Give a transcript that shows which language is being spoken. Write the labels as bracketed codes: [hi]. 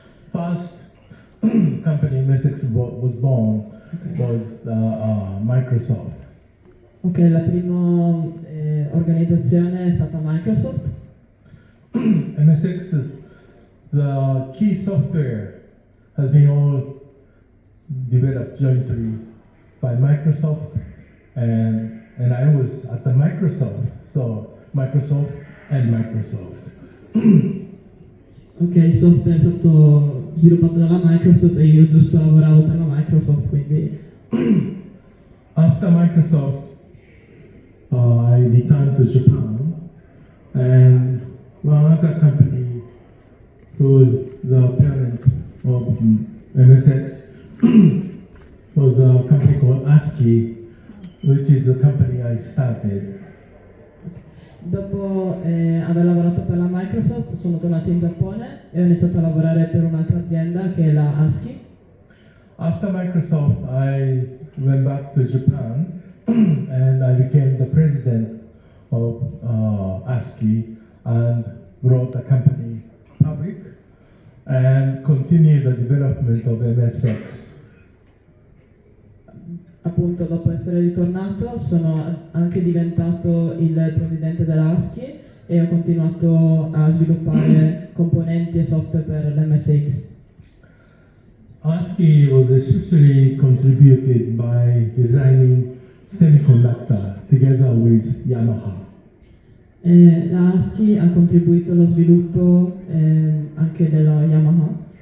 [en] First company MSX was born was Microsoft. [it] Ok, la prima organizzazione è stata Microsoft. [en] MSX, the key software has been all developed jointly by Microsoft, and I was at the Microsoft, so Microsoft and Microsoft. [it] Ok, il software è stato sviluppato dalla Microsoft e io giusto lavoravo per la Microsoft, quindi... [en] After Microsoft, I returned to Japan, and one other company who was the parent of MSX was a company called ASCII, which is the company I started. [it] Dopo aver lavorato per la Microsoft sono tornato in Giappone e ho iniziato a lavorare per un'altra azienda che è la ASCII. [en] After Microsoft, I went back to Japan and I became the president of ASCII and brought the company public and continued the development of MSX. [it] Appunto, dopo essere ritornato sono anche diventato il presidente della ASCII e ho continuato a sviluppare componenti e software per l'MSX. [en] ASCII was especially contributed by designing semiconductor together with Yamaha. [it] La ASCII ha contribuito allo sviluppo anche della Yamaha.